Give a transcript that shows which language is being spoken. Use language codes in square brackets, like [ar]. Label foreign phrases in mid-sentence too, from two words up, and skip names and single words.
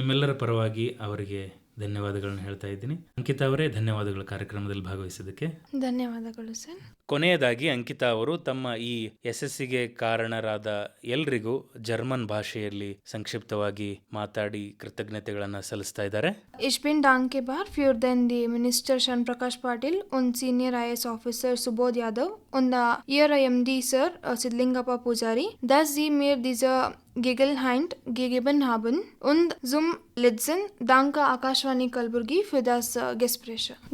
[kn] ನಿಮ್ಮೆಲ್ಲರ ಪರವಾಗಿ ಅವರಿಗೆ ಧನ್ಯವಾದಗಳನ್ನ ಹೇಳ್ತಾ ಇದ್ದೀನಿ. ಅಂಕಿತಾ ಅವರೇ, ಧನ್ಯವಾದಗಳು ಕಾರ್ಯಕ್ರಮದಲ್ಲಿ ಭಾಗವಹಿಸಿದ್ದಕ್ಕೆ. ಧನ್ಯವಾದಗಳು ಸರ್. ಕೊನೆಯದಾಗಿ ಅಂಕಿತಾ ಅವರು ತಮ್ಮ ಈ ಯಶಸ್ಸಿಗೆ ಕಾರಣರಾದ ಎಲ್ರಿಗೂ ಜರ್ಮನ್ ಭಾಷೆಯಲ್ಲಿ ಸಂಕ್ಷಿಪ್ತವಾಗಿ ಮಾತಾಡಿ ಕೃತಜ್ಞತೆಗಳನ್ನ ಸಲ್ಲಿಸ್ತಾ ಇದ್ದಾರೆ. [de] Ich bin dankbar für den die Minister Shan Prakash Patil und [en] Senior IAS Officer [de] Subodh Yadav und Ihre MD Sir Sidlingappa Pujari, dass Sie mir diese Gelegenheit gegeben haben und zum Letzten danke Akashvani Kalburgi für das Gespräch.